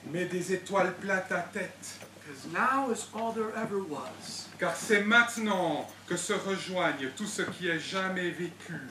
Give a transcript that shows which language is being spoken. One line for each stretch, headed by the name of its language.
French: Mets des étoiles plein ta tête.
English: Because now is all there ever was.
French: Car c'est maintenant que se rejoignent tout ce qui est jamais vécu.